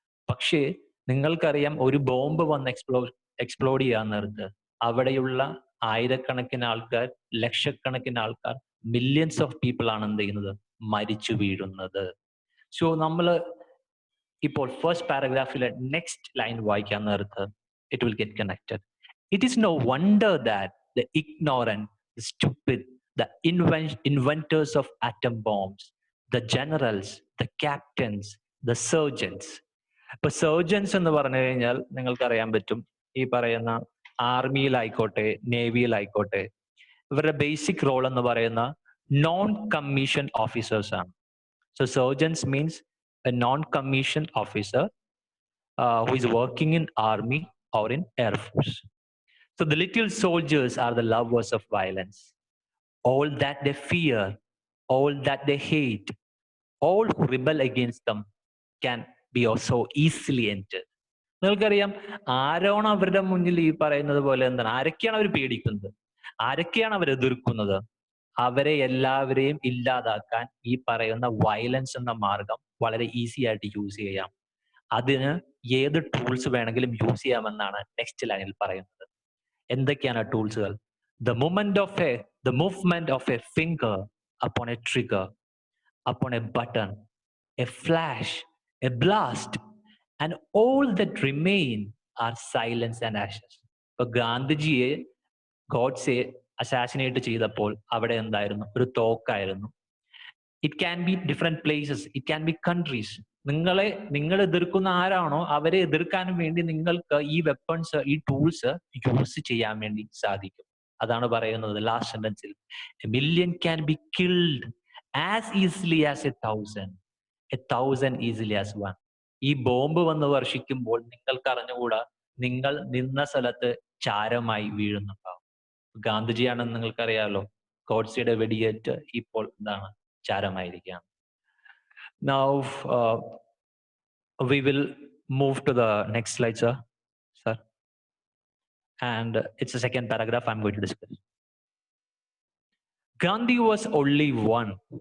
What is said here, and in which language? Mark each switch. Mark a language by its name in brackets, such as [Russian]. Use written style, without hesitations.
[Malayalam] പക്ഷേ നിങ്ങൾക്കറിയാം, ഒരു ബോംബ് വന്ന് എക്സ്പ്ലോഡ് ചെയ്യാൻ നേരത്ത് അവിടെയുള്ള ആയിരക്കണക്കിന് ആൾക്കാർ, ലക്ഷക്കണക്കിന് ആൾക്കാർ, [English] millions of people [Malayalam] ആണ് എന്ത് ചെയ്യുന്നത്, മരിച്ചു വീഴുന്നത്. സോ നമ്മൾ ഇപ്പോൾ ഫസ്റ്റ് പാരഗ്രാഫിലെ നെക്സ്റ്റ് ലൈൻ വായിക്കാൻ നേരത്ത് [English] It will get connected. It is no wonder that the ignorant, the stupid, the inventors of atom bombs, the generals, the captains, the surgeons. [Malayalam] ഇപ്പൊ സർജൻസ് എന്ന് പറഞ്ഞു കഴിഞ്ഞാൽ നിങ്ങൾക്കറിയാൻ പറ്റും, ഈ പറയുന്ന ആർമിയിലായിക്കോട്ടെ നേവിയിലായിക്കോട്ടെ, ഇവരുടെ ബേസിക് റോൾ എന്ന് പറയുന്ന നോൺ കമ്മീഷൻ ഓഫീസേഴ്സ് ആണ്. [English] So surgeons means a non commission officer who is working in army or in air force. So the little soldiers are the lovers of violence. All that they fear, all that they hate, all who rebel against them can be so easily entered. [Malayalam] നിങ്ങൾക്കറിയാം, ആരാണ് അവരുടെ മുന്നിൽ ഈ പറയുന്നത് പോലെ എന്താണ്, ആരൊക്കെയാണ് അവർ പേടിക്കുന്നത്, ആരൊക്കെയാണ് അവർ എതിർക്കുന്നത്, അവരെ എല്ലാവരെയും ഇല്ലാതാക്കാൻ ഈ പറയുന്ന വയലൻസ് എന്ന മാർഗം വളരെ ഈസി ആയിട്ട് യൂസ് ചെയ്യാം. അതിന് ഏത് ടൂൾസ് വേണമെങ്കിലും യൂസ് ചെയ്യാമെന്നാണ് നെക്സ്റ്റ് ലൈനിൽ പറയുന്നത്. എന്തൊക്കെയാണ് ടൂൾസുകൾ? [English] The movement of a finger upon a trigger, upon a button, a flash, a blast, and all that remain are silence and ashes. [Malayalam] ഇപ്പൊ ഗാന്ധിജിയെ ഗോഡ്സെ അസാസിനേറ്റ് ചെയ്തപ്പോൾ അവിടെ എന്തായിരുന്നു? ഒരു തോക്കായിരുന്നു. [English] It can be different places, it can be countries. [Malayalam] നിങ്ങൾ എതിർക്കുന്ന ആരാണോ അവരെ എതിർക്കാനും വേണ്ടി നിങ്ങൾക്ക് ഈ വെപ്പൺസ്, ഈ ടൂൾസ് യൂസ് ചെയ്യാൻ വേണ്ടി സാധിക്കും. അതാണ് പറയുന്നത് last സെന്റൻസിൽ. [English] A million can be killed as easily as 1,000 easily as 1. [Malayalam] ഈ ബോംബ് വന്ന് വർഷിക്കുമ്പോൾ നിങ്ങൾക്ക് അറിഞ്ഞുകൂടാ, നിങ്ങൾ നിന്ന സ്ഥലത്ത് ചാരമായി വീഴുന്നുണ്ടാവും. ഗാന്ധിജിയാണെന്ന് നിങ്ങൾക്കറിയാലോ, ഗോഡ്സെയുടെ വെടിയേറ്റ് ഇപ്പോൾ എന്താണ്, ചാരമായിരിക്കുകയാണ്. [English] Now we will move to the next slide, sir. And it's the second paragraph I'm going to discuss. Gandhi was only one.